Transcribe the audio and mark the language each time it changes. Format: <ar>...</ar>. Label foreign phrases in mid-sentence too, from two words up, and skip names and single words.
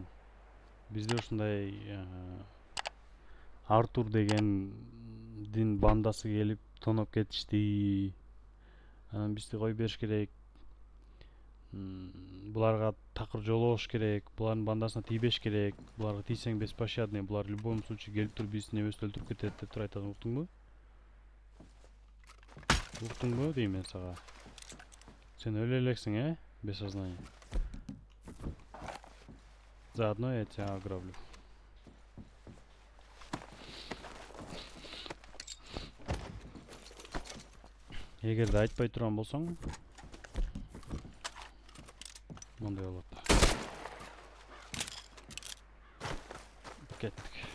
<ky>Бизде ушундай Артур дегендин бандасы келип тоноп кетишти. Анан бизди кой бериш керек. Буларга такыр жолобош керек. Булардын бандасына тийбеш керек. Буларга тийсең беспощадный. Булар</ky> <ru>в любом случае</ru> <ky>келип туруп биздин небесин өлтүрүп кетет деп туруп айтат. Уктуңбу? Уктуңбу дейм мен сага. Сен өлө элексиң,</ky> <ru>без сознания. Заодно я тебя ограблю.</ru> <ky>Эгерде айтпай турган болсоң, мындай болот. Кеттик.</ky>